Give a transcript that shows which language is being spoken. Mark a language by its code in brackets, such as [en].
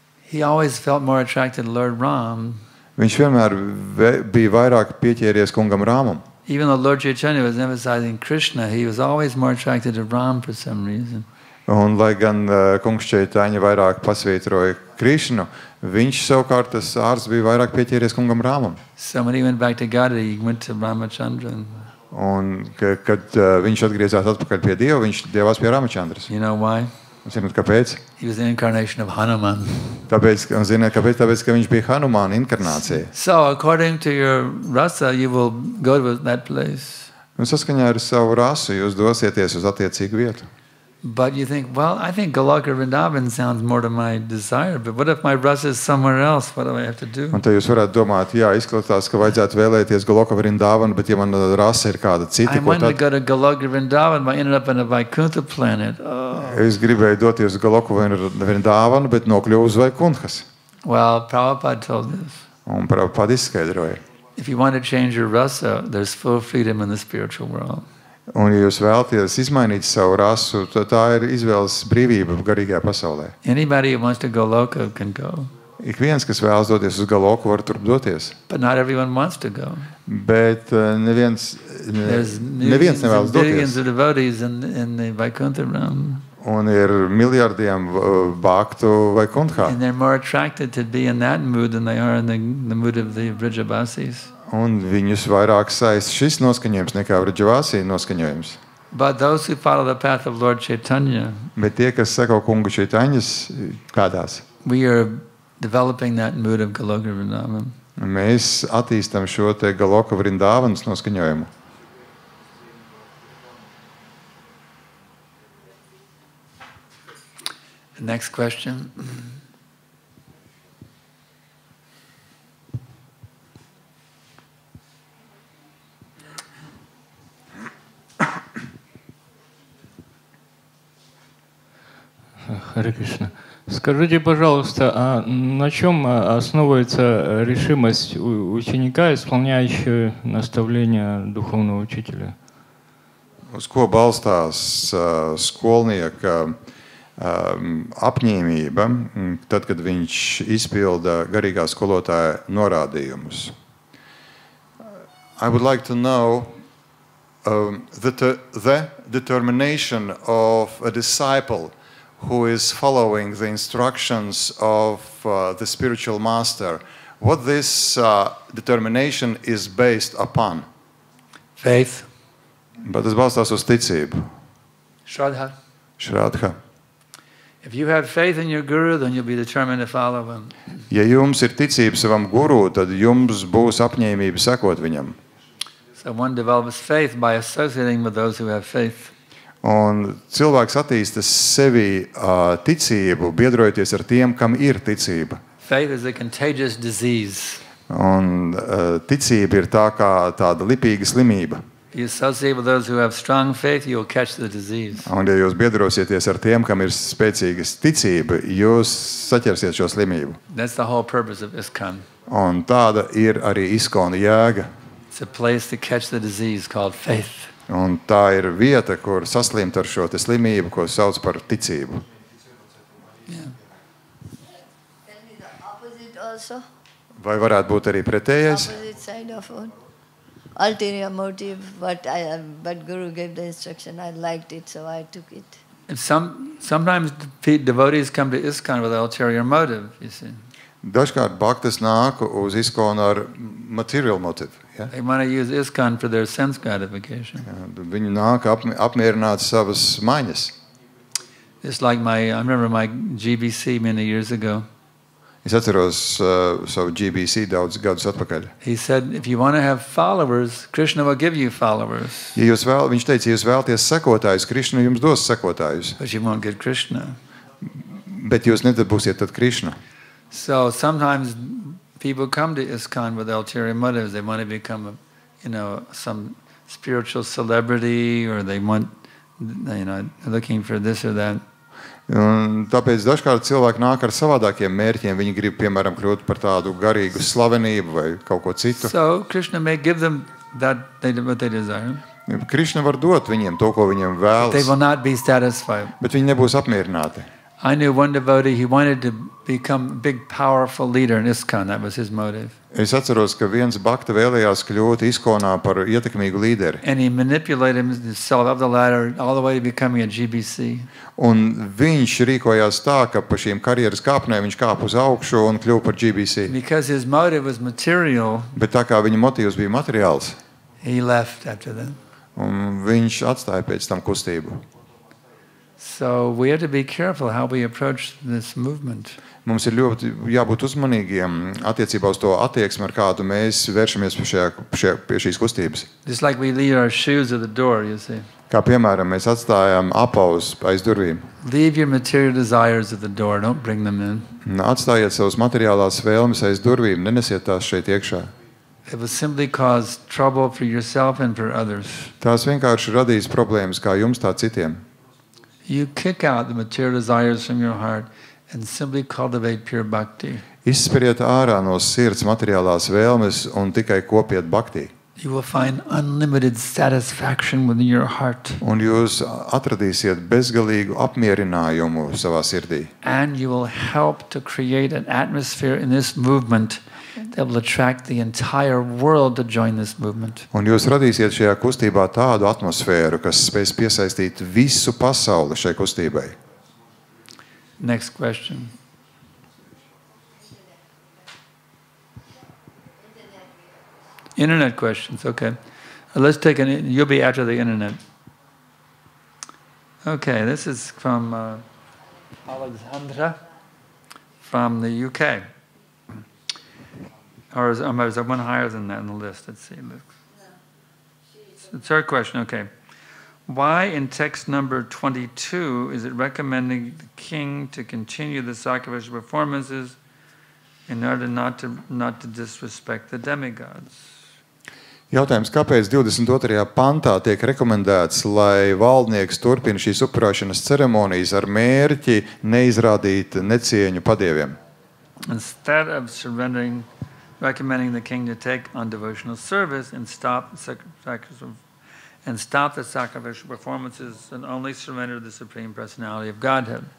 [en] He always felt more attracted to Lord Ram. [lv] Viņš vienmēr bija vairāk pieķēries kungam Rāmam. [en] Even though Lord Chaitanya was emphasizing Krishna, he was always more attracted to Ram for some reason. [lv] Un lai gan kungs Chaitanya vairāk pasvītroja Krishnu, viņš savukārt tas ārsts bija vairāk pieķēries kungam Rāmam. [en] So when he went back to Gada, he went to Ramachandra. [lv] Un kad viņš atgriezās atpakaļ pie Dieva, viņš devās pie Ramachandras. [en] You know why? [lv] Zināt, kāpēc? [en] He was the incarnation of Hanuman. [lv] Tāpēc, ka viņš bija Hanumāna inkarnācija. [en] So according to your rasa, you will go to that place. [lv] Un saskaņā ar savu rasu jūs dosieties uz attiecīgu vietu. [en] But you think, well, I think Goloka Vrindavan sounds more to my desire, but what if my rasa is somewhere else? What do I have to do? [lv] Un te jūs varētu domāt, jā, izskatās, ka vajadzētu vēlēties Goloka Vrindavanu, bet ja man rasa ir kāda cita, [en] I wanted to go to Goloka Vrindavan, but I ended up on a Vaikuntha planet. [lv] Es gribēju doties uz Goloka Vrindavanu, bet nokļuvu uz Vaikunthas. [en] Well, Prabhupada told us. [lv] Un Prabhupada izskaidroja. [en] If you want to change your rasa, there's full freedom in the spiritual world. [lv] Un, ja jūs vēlaties izmainīt savu rasu, tad tā ir izvēles brīvība garīgajā pasaulē. [en] Anybody who wants to go Goloka can go. [lv] Ik viens, kas vēlas doties uz Goloku, var turp doties. [en] But not everyone wants to go. [lv] Bet neviens nevēlas doties. [en] Billions of devotees in the Vaikuntha realm. [lv] Un ir miljardiem bhaktu Vaikunthā. [en] And they're more attracted to be in that mood than they are in the mood of the Vrijabasis. [lv] Un viņus vairāk saist šis noskaņojums nekā Vriđavāsī noskaņojums. [en] But those who follow the path of Lord Chaitanya, [lv] bet tie, kas seko kungu Chaitanyas kādās, [en] we are developing that mood of Goloka Vrindavan. [lv] Mēs attīstam šo te Goloka Vrindavanas noskaņojumu. [en] Next question. [ru] Харе Кришна. Скажите, пожалуйста, а на чем основывается решимость ученика, исполняющего наставления духовного учителя? [lv] Uz ko balstās skolnieka apņēmība, tad, kad viņš izpilda garīgā skolotāja norādījumus? [en] I would like to know the determination of a disciple who is following the instructions of the spiritual master, what this determination is based upon. Faith. [lv] Bet tas balstās uz ticību. [sa] Shraddha. Shraddha. [en] If you have faith in your guru, then you'll be determined to follow him. [lv] Ja jums ir ticība savam guru, tad jums būs apņēmība sekot viņam. [en] So one develops faith by associating with those who have faith. [lv] Un cilvēks attīsta sevi ticību, biedrojoties ar tiem, kam ir ticība. [en] Faith is a contagious disease. [lv] Un ticība ir tā kā tāda lipīga slimība. [en] you associate with those who have strong faith, you'll catch the disease. [lv] Un, ja jūs biedrosieties ar tiem, kam ir spēcīga ticība, jūs saķersiet šo slimību. [en] That's the whole purpose of ISKCON. [lv] Un tāda ir arī ISKCON jēga. [en] It's a place to catch the disease called faith. [lv] Un tā ir vieta, kur saslimt ar šo te slimību, ko sauc par ticību. [en] Yeah. Can be the opposite also. [lv] Vai varētu būt arī pretējais? [en] Opposite side of it. Ulterior motive, but Guru gave the instruction. I liked it, so I took it. Sometimes devotees come to ISKCON with ulterior motive, you see. [lv] Dažkārt bhaktas nāk uz ISKCON ar [en] material motive. [lv] Ja? [en] They want to use ISKCON for their sense gratification. [lv] Ja, viņi nāk apmierināt savas maiņas. [en] It's like I remember my GBC many years ago. [lv] Es atceros savu GBC daudz gadus atpakaļ. [en] He said, if you want to have followers, Krishna will give you followers. [lv] Ja viņš teica, ja jūs vēlaties sekotājus, Krishna jums dos sekotājus. [en] But you won't get Krishna. [lv] Bet jūs nedabūsiet tad Krishna. [en] So sometimes people come to ISKCON with ulterior motives. They want to become, some spiritual celebrity, or they want, looking for this or that. [lv] Un tāpēc dažkārt cilvēki nāk ar savādākiem mērķiem. Viņi grib, piemēram, kļūt par tādu garīgu slavenību vai kaut ko citu. [en] So Krishna may give them what they desire. [lv] Krishna var dot viņiem to, ko viņiem vēlas. [en] They will not be satisfied. [lv] Bet viņi nebūs apmierināti. [en] I knew one devotee, he wanted to become a big, powerful leader in ISKCON. That was his motive. [lv] Es atceros, ka viens bhakta vēlējās kļūt ISKCONā par ietekmīgu līderi. [en] And he manipulated himself up the ladder all the way to becoming a GBC. [lv] Un viņš rīkojās tā, ka pa šīm karjeras kāpnēm viņš kāpa uz augšu un kļuva par GBC. [en] Because his motive was material. [lv] Bet tā kā viņa motīvs bija materiāls, [en] he left after that. [lv] Un viņš atstāja pēc tam kustību. [en] So we have to be careful how we approach this movement. [lv] Mums ir ļoti jābūt uzmanīgiem attiecībā uz to attieksmi, ar kādu mēs vēršamies pie šīs kustības. [en] Just like we leave our shoes at the door, you see. [lv] Kā piemēram, mēs atstājam apaus aiz durvīm. [en] Leave your material desires at the door, don't bring them in. [lv] Atstājiet savus materiālās vēlmes aiz durvīm, nenesiet tās šeit iekšā. [en] It will simply cause trouble for yourself and for others. [lv] Tās vienkārši radīs problēmas kā jums, tā citiem. [en] You kick out the material desires from your heart and simply cultivate pure bhakti. [lv] Izsperiet ārā no sirds materiālās vēlmes un tikai kopiet bhakti. [en] You will find unlimited satisfaction within your heart. [lv] Un jūs atradīsiet bezgalīgu apmierinājumu savā sirdī. [en] And you will help to create an atmosphere in this movement that will attract the entire world to join this movement. [lv] Un jūs radīsiet šajā kustībā tādu atmosfēru, kas spēs piesaistīt visu pasauli šai kustībai. [en] Next question. Internet questions, okay. Let's take you'll be after the internet. Okay, this is from Alexandra from the UK. Or is there one higher than that on the list? Let's see. The third question, okay. Why in text number 22 is it recommending the king to continue the sacrificial performances in order not to disrespect the demigods? [lv] Jautājums, kāpēc 22. pantā tiek rekomendēts, lai valdnieks turpina šīs upurēšanas ceremonijas ar mērķi neizrādīt necieņu padieviem? [en] Instead of recommending the king to take on devotional service and stop the sacrificial performances and only surrender the Supreme Personality of Godhead.